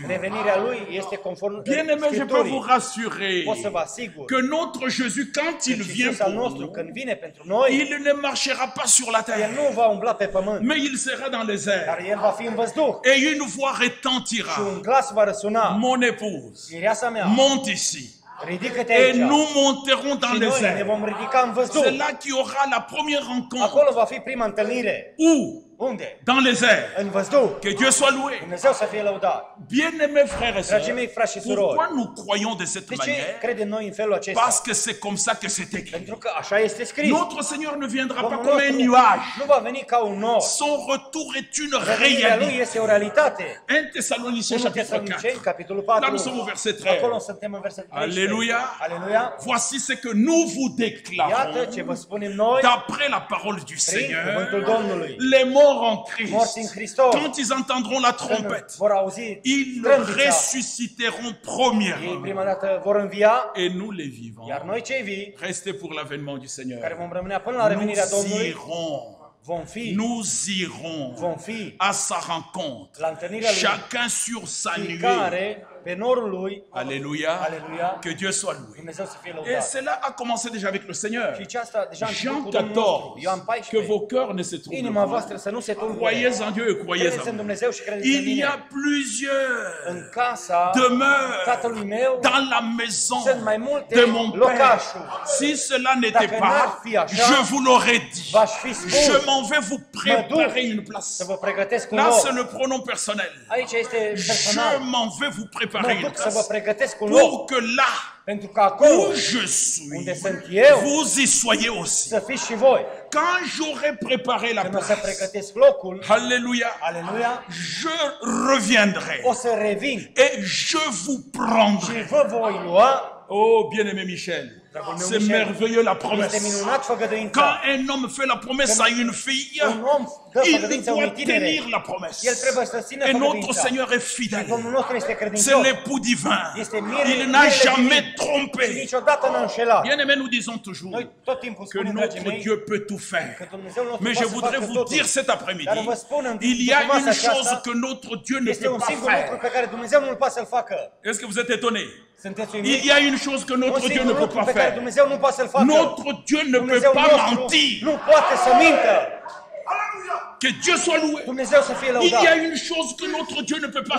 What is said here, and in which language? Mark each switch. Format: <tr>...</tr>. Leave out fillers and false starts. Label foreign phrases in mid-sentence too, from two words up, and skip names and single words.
<ro>Revenirea lui este conform</ro> <fr>Bien-aimé, je peux vous</fr> <ro>Scripturii.</ro> <fr>rassurer</fr> <ro>Pot să vă asigur</ro> <fr>que notre Jésus, quand il</fr> <ro>că</ro> <fr>vient</fr> <ro>Iisus al</ro> <fr>pour</fr> <ro>nostru,</ro> <fr>nous,</fr> <ro>când vine pentru noi,</ro> <fr>il ne marchera pas sur la</fr> <ro>El</ro> <fr>terre,</fr> <ro>nu va umbla pe pământ,</ro> <fr>mais il sera dans les</fr> <ro>dar</ro> <fr>airs.</fr> <ro>El va fi în văzduh.</ro> <fr>Et une voix</fr> <ro>Și</ro> <fr>retentira.</fr> <ro>un glas va răsuna.</ro> <fr>Mon épouse,</fr> <ro>Mireasa mea,</ro> <fr>monte ici.</fr> <ro>ridică-te</ro> <fr>Et</fr> <ro>aici.</ro> <fr>nous monterons dans</fr> <ro>Și</ro> <fr>les</fr> <ro>noi ne</ro> <fr>airs.</fr> <ro>vom ridica în văzduh.</ro> <fr>C'est là qu'il y aura la première rencontre.</fr> <ro>Acolo va fi prima întâlnire.</ro> <fr>Où?</fr> <ro>Unde?</ro> <fr>Dans les airs.</fr> <ro>În văzduh.</ro> <fr>Que Dieu soit loué.</fr> <ro>Dumnezeu să fie lăudat.</ro> <fr>Bien-aimés frères et</fr> <ro>Dragii mei,</ro> <fr>sœurs,</fr> <ro>frați și surori,</ro> <fr>pourquoi nous croyons de cette</fr> <ro>de ce</ro> <fr>manière?</fr> <ro>credem noi în felul acesta?</ro> <fr>Parce que c'est comme ça que c'est écrit.</fr> <ro>Pentru că așa este scris.</ro> <fr>Notre Seigneur ne viendra pas</fr> <ro>Domnul</ro> <fr>comme un</fr> <ro>nostru</ro> <fr>nuage.</fr> <ro>nu va veni ca un nor.</ro> <fr>Son retour est une</fr> <ro>Revenirea lui</ro> <fr>réalité.</fr> <ro>este o realitate.</ro> <fr>1 Thessaloniciens</fr> <ro>1</ro> <fr>chapitre</fr> <ro>Thesaloniceni,</ro> <fr>4.</fr> <ro>capitolul</ro> <fr>Là,</fr> <ro>4.</ro> <fr>nous sommes au verset 13.</fr> <ro>Acolo suntem în versetul 13.</ro> <fr>Alléluia.</fr> <ro>Aleluia.</ro> <fr>Voici ce que nous vous</fr> <ro>Iată ce vă</ro> <fr>déclarons</fr> <ro>spunem noi</ro> <fr>d'après la parole du</fr> <ro>prin cuvântul</ro> <fr>Seigneur.</fr> <ro>Domnului.</ro> <fr>Les morts en</fr> <ro>Morți în</ro> <fr>Christ,</fr> <ro>Hristos,</ro> <fr>quand ils entendront la</fr> <ro>când</ro> <fr>trompette,</fr> <ro>vor auzi</ro> <fr>ils</fr> <ro>trâmbița,</ro> <fr>ressusciteront</fr> <ro>ei</ro> <fr>premièrement.</fr> <ro>prima dată vor învia,</ro> <fr>Et nous les vivants,</fr> <ro>iar noi cei vii,</ro> <fr>restez pour l'avènement du</fr> <ro>care</ro> <fr>Seigneur.</fr> <ro>vom rămâne până la revenirea</ro> <fr>Nous</fr> <ro>Domnului,</ro> <fr>irons,</fr> <ro>vom fi</ro> <fr>nous irons à sa rencontre.</fr> <ro>la întâlnirea lui,</ro> <fr>Chacun sur sa nuée.</fr> <ro>fiecare pe norul lui.</ro> <fr>Alléluia.</fr> <ro>Aleluia.</ro> <fr>Que Dieu soit loué.</fr> <ro>Dumnezeu să fie</ro> <fr>Et</fr> <ro>lăudat.</ro> <fr>cela a commencé déjà avec le Seigneur.</fr> <ro>Și ce asta deja a început</ro> <fr>Jean</fr> <ro>cu Domnul nostru.</ro> <fr>14.</fr> <ro>Ioan</ro> <fr>Que</fr> <ro>14.</ro> <fr>vos cœurs ne se troublent</fr> <ro>Inima</ro> <fr>point.</fr> <ro>voastră să nu se tulbure.</ro> <fr>Croyez en Dieu et croyez</fr> <ro>Credeți</ro> <fr>en</fr> <ro>în</ro> <fr>moi.</fr> <ro>Dumnezeu și credeți în</ro> <fr>Il y</fr> <ro>mine.</ro> <fr>a plusieurs</fr> <ro>În casa</ro> <fr>demeures</fr> <ro>tatălui meu</ro> <fr>dans la maison</fr> <ro>sunt mai multe</ro> <fr>de mon Père.</fr> <ro>locașuri.</ro> <fr>Si cela n'était</fr> <ro>Dacă n-ar</ro> <fr>pas,</fr> <ro>fi așa,</ro> <fr>je vous l'aurais dit.</fr> <ro>V-aș fi spus,</ro> <fr>Je m'en vais vous préparer une</fr> <ro>să</ro> <fr>place.</fr> <ro>vă pregătesc un</ro> <fr>Là,</fr> <ro>loc.</ro> <fr>c'est le pronom personnel.</fr> <ro>Aici este</ro> <fr>Je</fr> <ro>personal.</ro> <fr>m'en vais vous préparer</fr> <ro>Mă</ro> <fr>une</fr> <ro>duc să vă</ro> <fr>place.</fr> <ro>pregătesc un loc.</ro> <fr>Pour que là</fr> <ro>Pentru că acolo</ro> <fr>où je suis,</fr> <ro>unde sunt eu,</ro> <fr>vous y soyez aussi.</fr> <ro>să fiți și voi.</ro> <fr>Quand j'aurai préparé la</fr> <ro>Când o să</ro> <fr>place,</fr> <ro>pregătesc locul,</ro> <fr>alléluia,</fr> <ro>aleluia,</ro> <fr>je reviendrai</fr> <ro>o să revin</ro> <fr>et je vous</fr> <ro>și</ro> <fr>prendrai.</fr> <ro>vă voi lua.</ro> <fr>Oh, bien-aimé Michel,</fr> <ro>Dragul meu</ro> <fr>C'est</fr> <ro>Michel,</ro> <fr>merveilleux la</fr> <ro>este</ro> <fr>promesse.</fr> <ro>minunat făgăduința.</ro> <fr>Quand un homme fait la promesse à une fille,</fr> <ro>Un om dă</ro> <fr>il</fr> <ro>făgăduința</ro> <fr>doit</fr> <ro>unui tinere.</ro> <fr>tenir la</fr> <ro>El</ro> <fr>promesse.</fr> <ro>trebuie să țină</ro> <fr>Et notre</fr> <ro>făgăduința.</ro> <fr>Seigneur est</fr> <ro>Și</ro> <fr>fidèle.</fr> <ro>Domnul nostru este</ro> <fr>C'est</fr> <ro>credincios.</ro> <fr>l'époux divin.</fr> <ro>Este mirele,</ro> <fr>Il n'a</fr> <ro>mirele</ro> <fr>jamais</fr> <ro>divin. Și</ro> <fr>trompé.</fr> <ro>niciodată n-a înșelat.</ro> <fr>Bien aimé, nous disons toujours</fr> <ro>Noi tot timpul</ro> <fr>que</fr> <ro>spunem, dragii</ro> <fr>notre</fr> <ro>mei,</ro> <fr>Dieu peut tout faire.</fr> <ro>că Dumnezeu nostru</ro> <fr>Mais je</fr> <ro>poate să</ro> <fr>voudrais</fr> <ro>facă</ro> <fr>vous</fr> <ro>totul.</ro> <fr>dire cet après-midi,</fr> <ro>Dar vă spun în</ro> <fr>il y a</fr> <ro>după masa</ro> <fr>une chose</fr> <ro>aceasta,</ro> <fr>que notre Dieu ne</fr> <ro>este</ro> <fr>peut</fr> <ro>un</ro> <fr>pas</fr> <ro>singur lucru</ro> <fr>faire.</fr> <ro>pe care Dumnezeu nu-l poate să-l facă.</ro> <fr>Est-ce que vous êtes étonné?</fr> <ro>Sunteți</ro> <fr>Il</fr> <ro>uimiți?</ro> <fr>y a une chose que</fr> <ro>Un</ro> <fr>notre Dieu ne</fr> <ro>singur</ro> <fr>peut</fr> <ro>lucru</ro> <fr>pas</fr> <ro>pe care</ro> <fr>faire.</fr> <ro>Dumnezeu nu poate să-l facă.</ro> <fr>Notre Dieu ne peut</fr> <ro>Dumnezeu</ro> <fr>pas</fr> <ro>nostru</ro> <fr>mentir.</fr> <ro>nu poate să mintă.</ro> <fr>Que Dieu soit loué.</fr> <ro>Dumnezeu să fie</ro> <fr>Il</fr> <ro>lăudat.</ro> <fr>y a une chose que notre Dieu ne peut pas</fr>